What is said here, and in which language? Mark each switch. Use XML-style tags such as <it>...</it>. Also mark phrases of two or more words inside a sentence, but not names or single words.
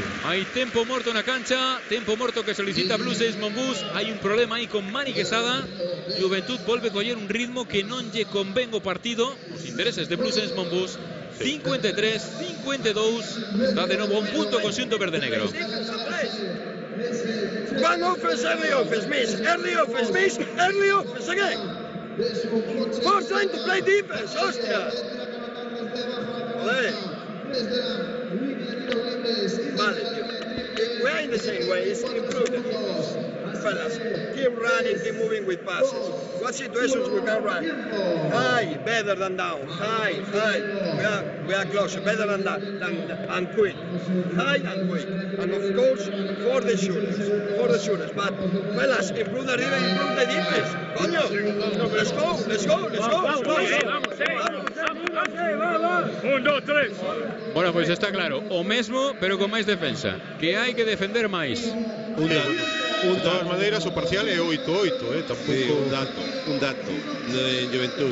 <gl>Hai tempo morto na cancha, tempo morto que solicita Blusense Monbus. Hai un problema aí con Mani Quezada. Juventud volve coller un ritmo que non lle convén o partido, os intereses de Blusense Monbus. 53-52, está de novo un punto conxunto verde-negro.</gl> <en>One offense, early offense, miss. Early offense, miss. Early offense again. More time to play defense, hostia.</en> <es>Joder. Vale, tío.</es> <en>We're in the same way, it's improved. Fellas, keep running, keep moving with passes. What situations we can run? High, better than down. High. We are closer, better than that, and quick. High and quick. And of course, for the shooters. But, fellas, improve the rhythm, improve the defense. Coño, let's go.</en> <es>Vamos. 1, 2, 3.</es> <gl>Bueno, pois está claro, o mesmo, pero con máis defensa, que hai que defender máis. De todas maneiras, o parcial é 8-8, tampouco... Sí, un dato de Juventud.</gl>